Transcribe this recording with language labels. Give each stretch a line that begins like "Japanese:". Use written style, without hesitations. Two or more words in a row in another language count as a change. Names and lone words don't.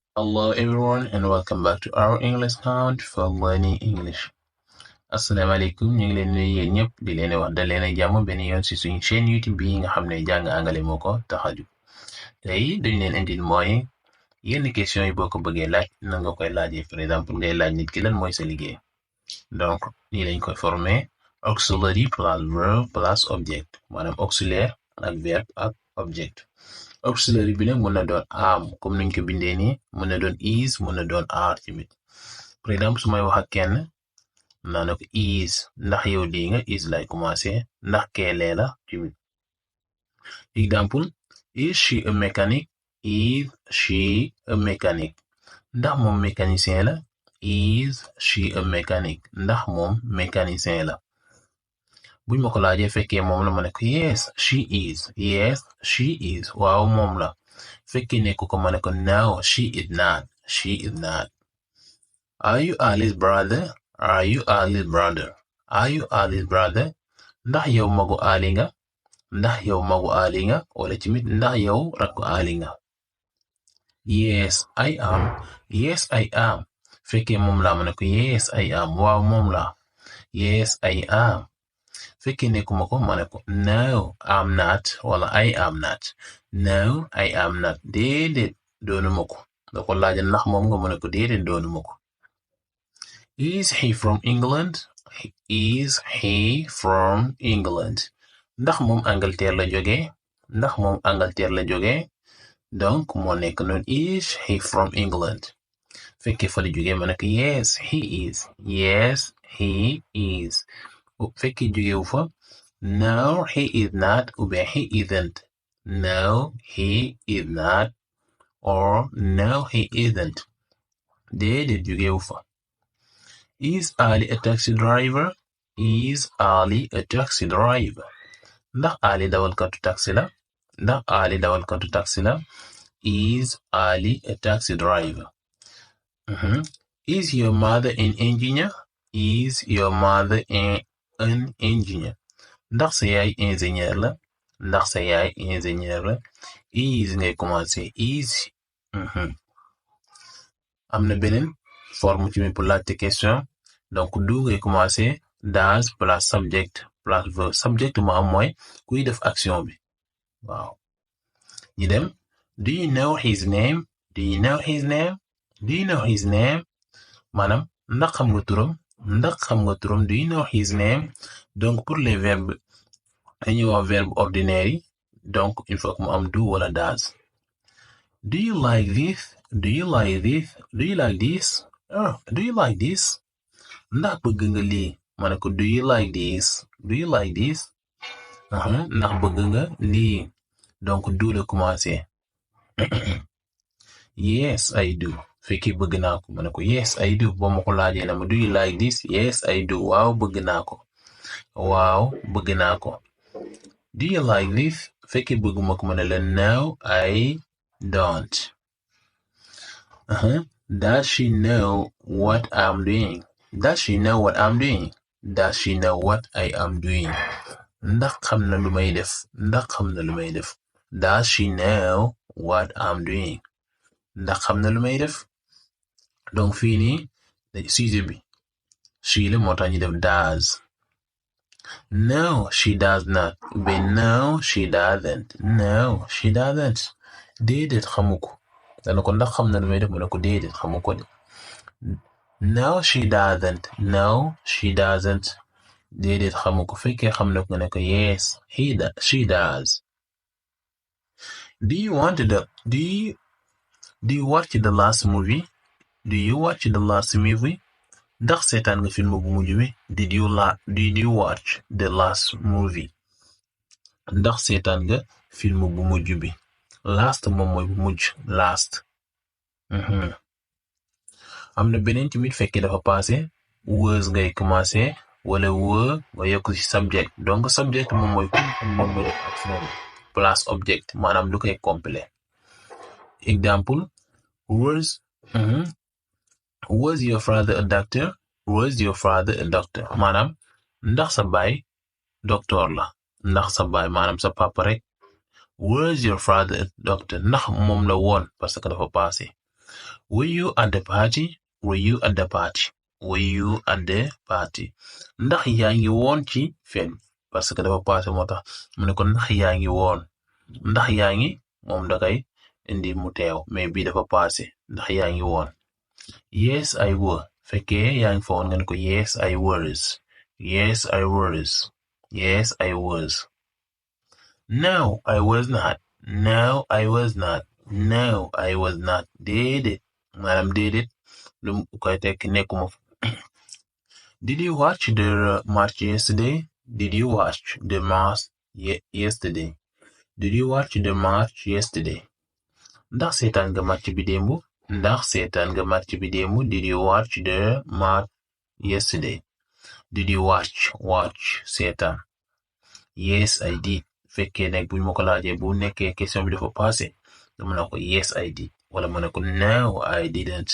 English: Hello everyone and welcome back to our English account for learning English.
Wolof: Asalaamaaleykum ñu ngi leen nuyu yéen ñëpp di leen wax da leen jàmm benn yoon ci suñu chaîne YouTube bi nga xam ne jàng angale moo ko tax a jóg tey dañ leen indil mooy yenn question yi boo ko bëggee laaj na nga koy laajee
French: par exemple
Wolof: ngay laaj nit ki lan mooy sa liggéey donc nii lañ koy former
English: auxiliary plus verb plus object
Wolof: maanaam auxiliaire ak verbe ak object. Auxiliary bi nag mën na doon am comme niñ ko bindee nii mën na doon is mën na doon are tamit
French: par exemple
Wolof: su may wax ak kenn naa ne ko is ndax yow lii nga is lay commencé ndax keelee la tamit. Exemple,
English: is she a mechanic? Is she a mechanic?
Wolof: Ndax moom mécanicien la?
English: Is she a mechanic?
Wolof: Ndax moom mécanicien la? buñ ma ko laajee fekkee moom la ma ne ko
English: yes she is. Yes she is.
Wolof: waaw moom la. fekkee nekku ko ma ne ko
English: no she is not. She is not. Are you Ali's brother? Are you Ali's brother? Are you Ali's brother?
Wolof: Ndax yow magu Ali nga? Ndax yow magu Ali nga? wala tamit ndax yow rakku Ali nga?
English: Yes I am. Yes I am.
Wolof: fekkee moom la ma ne ko
English: yes I am.
Wolof: waaw moom la.
English: Yes I am.
Wolof: fekkee nekkuma ko ma ne ko
English: no I'm not
Wolof: wala
English: I am not. No I am not.
Wolof: déedéet doonuma ko. da ko laaj ndax moom nga ma ne ko déedéet doonuma ko.
English: Is he from England? Is he from England?
Wolof: ndax moom Angleterre la jóge? Ndax moom Angleterre la jóge? donc moo nekk noonu
English: is he from England.
Wolof: fekkee fa la jóge ma ne ko
English: yes he is. Yes he is.
Wolof: fekkee jógewu fa
English: no he is not
French: ou bien
English: he isn't. No he is not or no he isn't.
Wolof: déedéet jógewu fa.
English: Is Ali a taxi driver? Is Ali a taxi driver?
Wolof: ndax Ali dawalkatu taxi la? Ndax Ali dawalkatu taxi la?
English: Is Ali a taxi driver? Is your mother an engineer? Is your mother an engineer?
Wolof: ndax sa yaay ingénieur la? Ndax sa yaay ingénieur la? Is ngay commencé is. am na beneen forme ci mi pour laajte question donc do ngay commencé
English: does plus subject plus verb.
Wolof: subject mu am mooy kuy def action bi. waaw ñi dem
English: do you know his name? Do you know his name? Do you know his name?
Wolof: maanaam ndax xam nga turam? Ndax xam nga turam?
English: Do you know his name?
French: donc pour les verbes
Wolof: dañuy wax
French: verbe ordinaire yi donc il faut que
Wolof: mu am do wala does.
English: Do you like this? Do you like this? Do you like this? Do you like this?
Wolof: ndax bëgg nga lii? ma ne ko
English: do you like this? Do you like this?
Wolof: ndax bëgg nga lii? donc do la commencé.
English: Yes I do.
Wolof: fekkee bëgg naa ko ma ne ko
English: yes I do.
Wolof: boo ma ko laajee na ma
English: do you like this? Yes I do.
Wolof: waaw bëgg naa ko. waaw bëgg naa ko.
English: Do you like this?
Wolof: fekkee bëgguma ko ma ne la
English: no I don't. Does she know what I'm doing? Does she know what I'm doing? Does she know what I am doing?
Wolof: ndax xam na lu may def? Ndax xam na lu may def?
English: Does she know what I'm doing?
Wolof: ndax xam na lu may def? donc fii nii sujet bi she la moo tax ñu def does.
English: No she does not. no she doesn't. No she doesn't.
Wolof: déedéet xamu ko. dana ko ndax xam na lu may def mu ne ko déedéet xamu ko de.
English: No she doesn't. No she doesn't.
Wolof: déedéet xamu ko. fekkee xam na ko nga ne ko
English: yes she does. Do you watch the last movie? Do you watch the last movie?
Wolof: ndax seetaan nga film bu mujj bi?
English: Did you watch the last movie?
Wolof: ndax seetaan nga film bu mujj bi? last moom mooy bu mujj last. am na beneen tamit fekkee dafa passé was ngay commencé wala were nga yokk ci subject donc subject moom mooy moom mooy def action plus object maanaam lu koy complet.
English: Example, was your father a doctor? Was your father a doctor?
Wolof: maanaam ndax sa baay docteur la? ndax sa baay maanaam sa papa rek.
English: Was your father a doctor?
Wolof: ndax moom la woon
French: parce que
Wolof: dafa passé.
English: Were you at the party? Were you at the party? Were you at the party?
Wolof: Ndax yaa ngi woon ci fête bi
French: parce que
Wolof: dafa passé moo tax mu ne ko ndax yaa ngi woon ndax yaa ngi moom da kay indi mu teew mais bii dafa passé ndax yaa ngi woon.
English: Yes I were
Wolof: fekkee yaa ngi fa woon nga ne ko
English: yes I was. Yes I was. Yes I was. No I was not. No I was not. No I was not.
Wolof: Déedéet maanaam déedéet lu koy tekki nekkuma fa.
English: Did you watch the match yesterday? Did you watch the match yesterday? Did you watch the match yesterday?
Wolof: Ndax seetaan nga match bi démb? Ndax seetaan nga match bi démb?
English: Did you watch the match yesterday? Did you watch seetaan? Yes I did.
Wolof: Fekkee nekk buñ ma ko laajee bu nekkee question bi dafa passé dama ne ko
English: yes I did
Wolof: wala ma ne ko
English: no I didn't.